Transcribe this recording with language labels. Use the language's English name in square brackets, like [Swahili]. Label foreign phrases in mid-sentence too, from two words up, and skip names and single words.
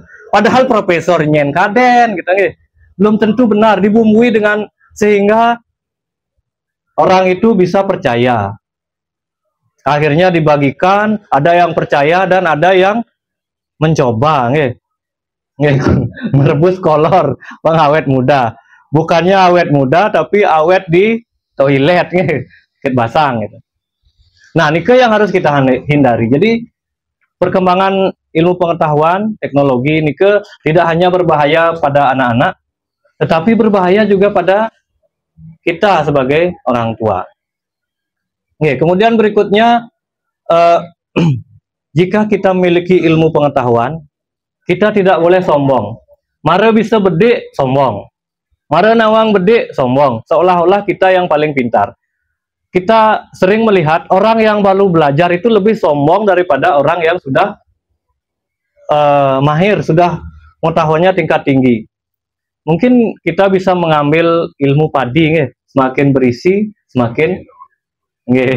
[Indonesian] Padahal profesor [Balinese] nyen kaden [Indonesian] gitu nggih. Belum tentu benar, dibumbui dengan sehingga orang itu bisa percaya. Akhirnya dibagikan, ada yang percaya dan ada yang mencoba nggih. Nggih, merebus kolor pengawet muda. Bukannya awet muda tapi awet di toilet nggih, [Balinese] ket basang [Indonesian] gitu. Nah, nike yang harus kita hindari. Jadi perkembangan ilmu pengetahuan, teknologi ini tidak hanya berbahaya pada anak-anak, tetapi berbahaya juga pada kita sebagai orang tua. Oke, kemudian berikutnya, jika kita memiliki ilmu pengetahuan, kita tidak boleh sombong. [Balinese] Mare bisa bedek, sombong. Mare nawang bedek, [Indonesian] sombong. Seolah-olah kita yang paling pintar. Kita sering melihat orang yang baru belajar itu lebih sombong daripada orang yang sudah mahir, sudah pengetahuannya tingkat tinggi. Mungkin kita bisa mengambil ilmu padi, semakin berisi, semakin Nggih.